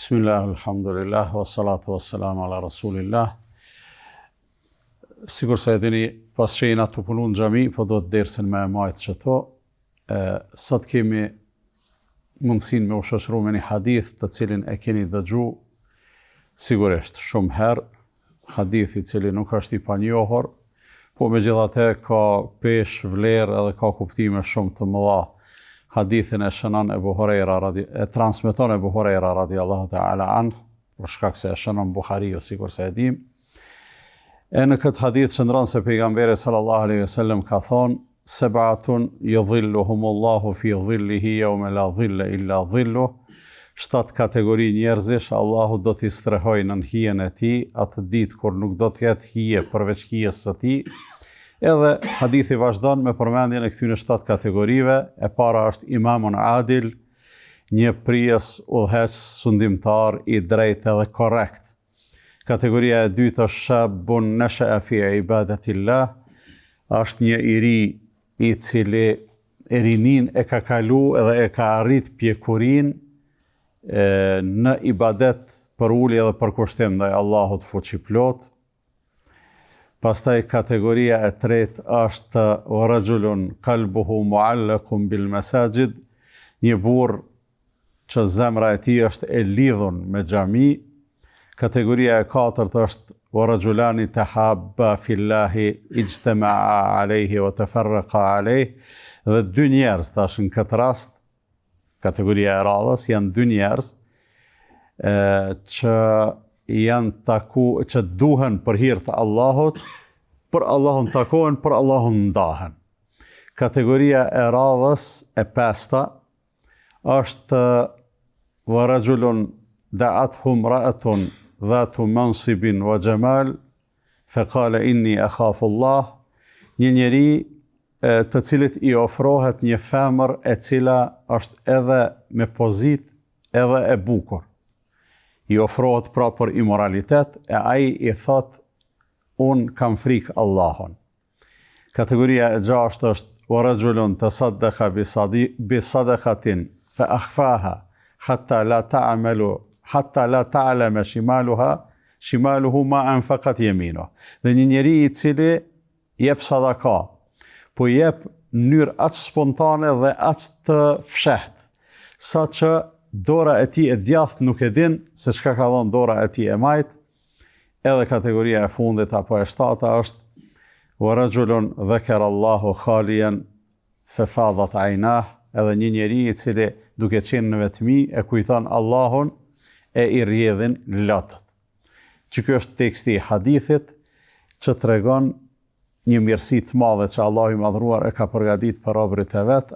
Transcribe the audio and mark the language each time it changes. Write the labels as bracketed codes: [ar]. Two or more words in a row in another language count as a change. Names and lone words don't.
[ar] بسم الله، الحمد لله، والصلاة والسلام على رسول الله. [sq] Sigur se e dini, pas që jena të punu në xhami, po do të dersin me majtë që to. Sot kemi mundësin me u shoqëru me një hadith të cilin e keni dëgju sigurisht shumë herë, hadith I cili nuk është I panjohur, po megjithatë ka pesh vlerë edhe ka kuptime shumë të mëdha. Hadithin e shënon Ebu Hurajra transmeton Ebu Hurajra [ar] رضي الله تعالى عنه, [sq] për shkak se e shënon Buhariu sikur se e dim. E në këtë hadith shëndron se pejgamberi [ar] صلى الله عليه وسلم [sq] ka thonë: [ar] "سبعة يظلهم الله في ظله يوم لا ظل إلا ظله." [sq] 7 kategori njerëzish Allahu do t'i strehojë në hijen e tij atë ditë kur nuk do të ketë hije përveç hijes së tij. Edhe hadithi vazhdon me përmendjen e këtyre 7 kategorive. E para është [ar] إمام عادل, [sq] një prijes udhëheqës sundimtar I drejtë edhe korrekt. Kategoria e dytë është [ar] شاب نشأ في عبادة الله, [sq] është një I ri I cili e rinin e ka kalu edhe e ka arrit pjekurin në ibadet për ulje dhe për kushtim ndaj Allahut fuqiplot. Pastaj kategoria e tretë është [ar] رجل قلبه معلق بالمساجد, [sq] një burr që zemra e tij është e lidhur me xhami. Kategoria e katërt është [ar] رجلان تحابا في الله اجتمعا عليه وتفرقا عليه, [sq] dhe 2 njerëz tash në këtë rast, kategoria e radhës janë 2 njerëz që janë që duhen për hir të Allahut, për Allahun takohen, për Allahun ndahen. Kategoria e radhës e pesta është [ar] ورجل دعته امرأة ذات منصب وجمال فقال إني أخاف الله, [sq] një njeri të cilit I ofrohet një femër e cila është edhe me pozitë edhe e bukur. I ofrohet pra për imoralitet, e ai I thot: unë kam frikë Allahun. Kategoria e 6 është [ar] ورجل تصدق بصدقة فأخفاها حتى لا تعلم شماله ما أنفقت يمينه. [sq] Dhe një njeri I cili jep sadaka, po jep në mënyrë aq spontane dhe aq të fshehtë, saqë dora e tij e djathtë nuk e din se çka ka dhënë dora e tij e majt. Edhe kategoria e fundit apo e 7 është [ar] ورجل ذكر الله خاليا ففاضت عيناه, [sq] edhe një njeri I cili duke qenë në vetmi e kujton Allahun e I rrjedhin lotët. Që ky është teksti I hadithit që tregon një mirësi të madhe që Allahu I madhruar e ka përgatitur për robërit e vet.